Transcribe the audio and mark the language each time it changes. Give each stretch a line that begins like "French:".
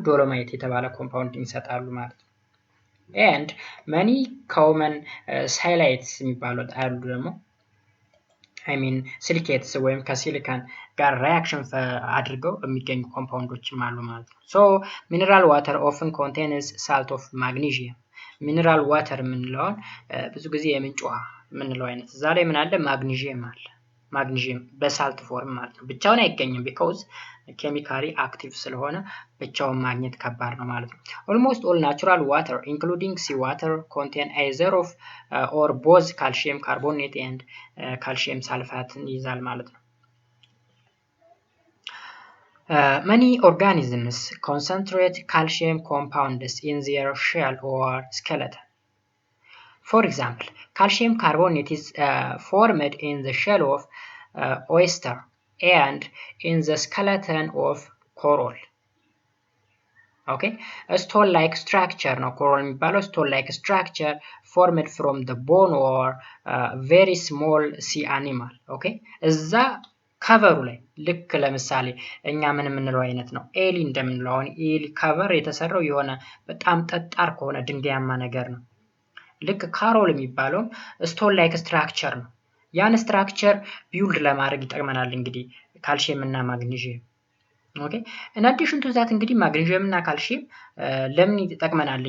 Amharic: ዶሎማይት የተባለ ኮምፓውንድ ይሰጣሉ ማለት ነው።
English: and many common silates
Amharic: የሚባሉት አሉ ደግሞ ሲሊኬትስ ወይም ከሲሊካን ጋር ሪአክሽን አድርገው የሚገኙ ኮምፓውንዶችም አሉ ማለት ነው።
English: so mineral water often contains salt of magnesium.
Amharic: ሚነራል ዋተር የምንለውን ብዙ ጊዜ የምንጭ ውሃ የምንለው አይነት እዛ ላይ ምን አለ? ማግኒዥየም አለ። ማግኒዥየም በሳልት ፎርም ማለት ነው። ብቻውን አይገኝም
English: because
Amharic: ኬሚካሊ አክቲቭ ስለሆነ ብቻውን ማግኘት ከባድ ነው ማለት ነው።
English: almost all natural water including sea water contain either of or both calcium carbonate and calcium sulfate
Amharic: ይይዛል ማለት ነው።
English: many organisms concentrate calcium compounds in their shell or skeleton. For example, calcium carbonate is formed in the shell of oyster and in the skeleton of coral. okay a stone-like structure ነው coral የሚባለው stone-like structure formed from the bone or very small sea animal.
Amharic: okay እዛ ከቨሩ ላይ ልክ ለምሳሌ እኛ ምን የምንለው አይነት ነው? ኤሊ እንደምንለው አሁን ኤሊ ከቨር የተሰራው የሆነ በጣም ጠጣር ከሆነ ድንጋያማ ነገር ነው። ልክ ካሮል የሚባለው ስቶን ላይክ ስትራክቸር ነው። ያን ስትራክቸር ቢውልድ ለማድረግ ይጠቅመናል እንግዲህ ካልሲየም እና ማግኒዥየም። ኦኬ
English: in addition to that
Amharic: እንግዲህ ማግኒዥየም እና ካልሲየም ለምን ይጠቅመናል?